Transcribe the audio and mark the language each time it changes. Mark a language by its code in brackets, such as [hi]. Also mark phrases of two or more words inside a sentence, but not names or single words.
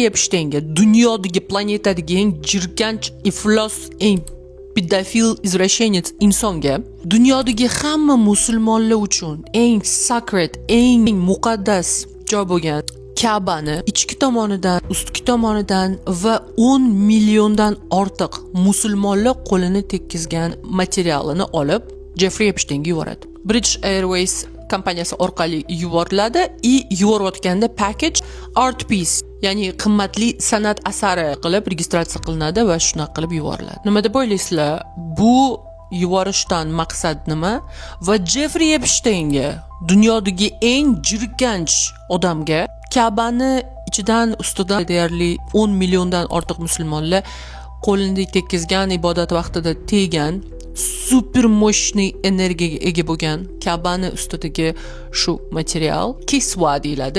[uz] Epsteinga dunyodagi planetadagi eng jirkanch, iflos, eng pedofil izrashenец insonga dunyodagi hamma musulmonlar uchun eng sacred, eng muqaddas joy bo'lgan Ka'bani ichki tomonidan, ustki tomonidan va 10 milliondan ortiq musulmonlar qo'lini tekkizgan materialini olib Jeffrey Epsteinga yuboradi. British Airways kompaniyasi orqali yuboriladi yuborayotganda [en] package art piece, [uz] ya'ni qimmatli san'at asari qilib registratsiya qilinadi va shunaqa qilib yuboriladi. Nima deb o'ylaysizlar? Bu yuborishdan maqsad nima? Va Jeffrey Epsteinga, dunyodagi eng jirkanch odamga Ka'bani ichidan ustidan deyarli 10 milliondan ortiq musulmonlar qo'lini tekkizgan, ibodat vaqtida tegan, super moshniy energiyaga ega bo'lgan Ka'bani ustidagi shu material kisva deyiladi.